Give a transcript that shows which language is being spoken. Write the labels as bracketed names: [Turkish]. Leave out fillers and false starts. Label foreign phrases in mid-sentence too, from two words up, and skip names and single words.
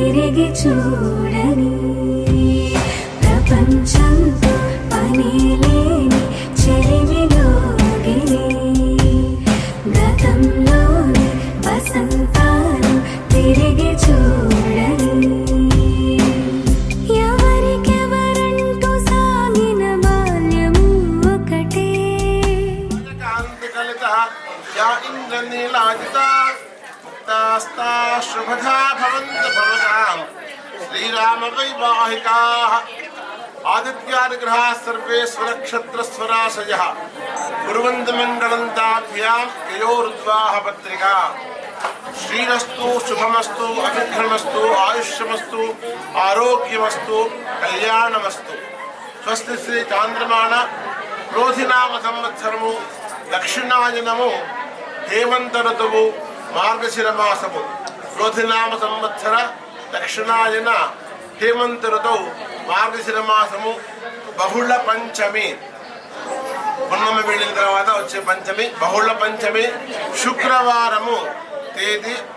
[Telugu] తిరిగి చూడని ప్రపంచంతో పని లేని చెలిమిలోగిని గతంలోని వసంతాలు తిరిగి చూడని ఎవరికెవరంటూ సాగిన బాల్యము ఒకటే [Sanskrit] या इंद्रनीलाजिता मुक्तास्ता शुभधा भवन्तु भवताम् श्रीराम वैवाहिकाः आदित्यादिग्रहाः सर्वे स्वनक्षत्रस्वराशयः कुर्वन्तु मङ्गलं ताभ्यां ययोरुद्वाह पत्रिका श्रीरस्तु शुभमस्तु अभिघ्नमस्तु आयुष्यमस्तु आरोग्यमस्तु कल्याणमस्तु स्वस्ति श्री चांद्रमाण क्रोधिनाम संवत्सरము [Telugu] దక్షిణాయనము హేమంత ఋతువు మార్గశిర మాసము క్రోధినామ సంవత్సర దక్షిణాయన హేమంత ఋతువు మార్గశిర మాసము బహుళ పంచమి పున్నమి వెళ్ళిన తర్వాత వచ్చే పంచమి బహుళ పంచమి శుక్రవారము తేదీ